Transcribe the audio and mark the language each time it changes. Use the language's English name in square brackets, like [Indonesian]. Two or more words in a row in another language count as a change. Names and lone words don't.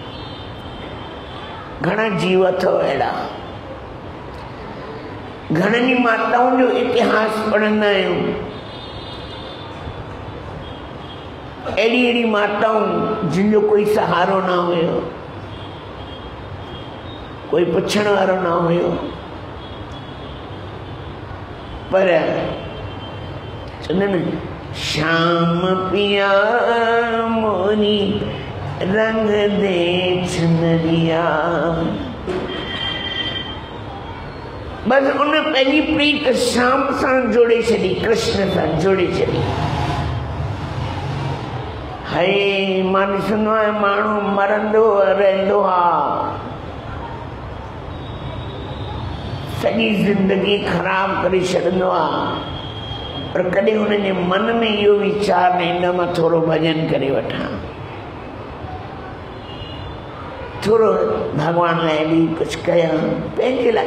[Sindhi] घणा जीव अथव अहिड़ा, घणनि माताउनि जो इतिहास पढ़ंदा आहियूं, अहिड़ी अहिड़ी माताऊं जिन जो कोई सहारो न हुयो, कोई पुछण वारो न हुयो, पर चवंदा [Hindi] श्याम पिया मोरी रंग दे चुनरिया, [Sindhi] बस उन पंहिंजी प्रीत श्याम सां जोड़े छॾी, कृष्ण सां जोड़े छॾी। हाय मां ॾिसंदो आहियां माण्हू मरंदो रहंदो आहे, सॼी ज़िंदगी ख़राब करे छॾंदो आहे, पर कॾहिं हुनजे मन में इहो वीचार न ईंदो मां थोरो भॼन करे वठां, थोरो भॻवान लाइ बि कुझु कयां, पंहिंजे लाइ।